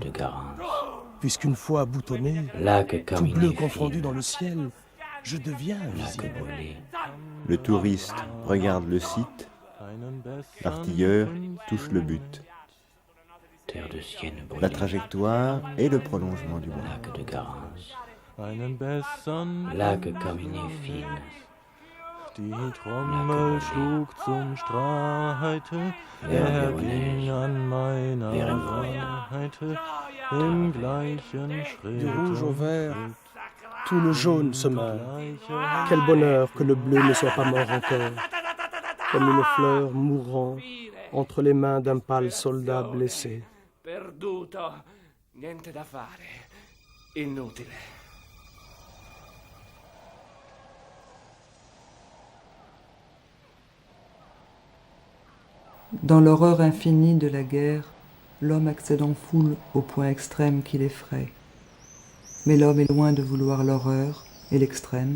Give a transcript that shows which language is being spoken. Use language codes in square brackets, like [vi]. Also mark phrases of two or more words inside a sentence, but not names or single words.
[fr] Puisqu'une fois boutonné, tout bleu confondu dans le ciel, je deviens invisible. Le touriste regarde le site, l'artilleur touche le but. La trajectoire et le prolongement du bois. Lac Carminé fine. [de] Die Trommel schlug zum Streite, ging an meiner Seite, im gleichen Schritt. [fr] Du rouge au vert, tout le jaune se meurt. Quel bonheur que le bleu ne soit pas mort encore, comme une fleur mourant entre les mains d'un pâle soldat blessé. [it] Perduto, niente da fare, inutile. [fr] Dans l'horreur infinie de la guerre, l'homme accède en foule au point extrême qui l'effraie. Mais l'homme est loin de vouloir l'horreur et l'extrême.